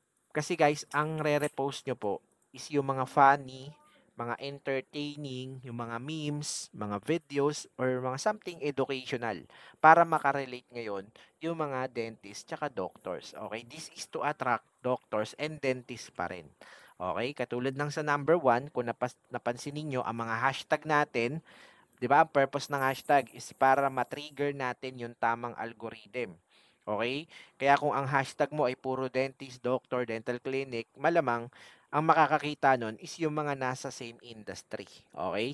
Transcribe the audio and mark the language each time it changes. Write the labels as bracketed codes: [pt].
[tl] Kasi guys, ang re-repost nyo po is yung mga funny, mga entertaining, yung mga memes, mga videos, or mga something educational para makarelate ngayon yung mga dentist tsaka doctors. Okay? [en] This is to attract doctors and dentists [tl] pa rin. [en] Okay? [tl] Katulad ng sa number 1, kung napansin niyo ang mga hashtag natin, 'di ba? Ang purpose ng hashtag is para ma-trigger natin yung tamang algorithm. Okay? Kaya kung ang hashtag mo ay puro dentist, doctor, dental clinic, malamang ang makakakita nun is yung mga nasa same industry. Okay?